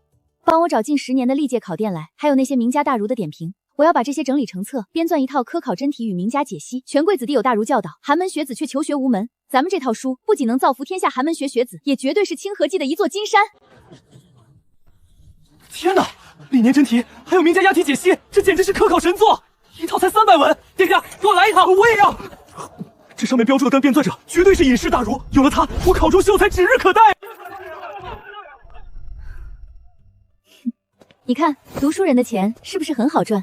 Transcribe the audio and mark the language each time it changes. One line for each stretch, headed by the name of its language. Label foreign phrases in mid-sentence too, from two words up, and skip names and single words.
Chinese: 幫我找近10年的歷屆考典來，還有那些名家大儒的點評，我要把這些整理成冊，編撰一套科考真題與名家解析。權貴子弟有大儒教導，寒門學子卻求學無門。咱們這套書不僅能造福天下寒門學子，也絕對是清河記的一座金山。天哪，歷年真題還有名家押題解析，這簡直是科考神作！一套才300文，殿下，給我來一套！我也要。這上面標注的單編纂者絕對是隱士大儒，有了他，我考中秀才指日可待。你看，讀書人的錢是不是很好賺？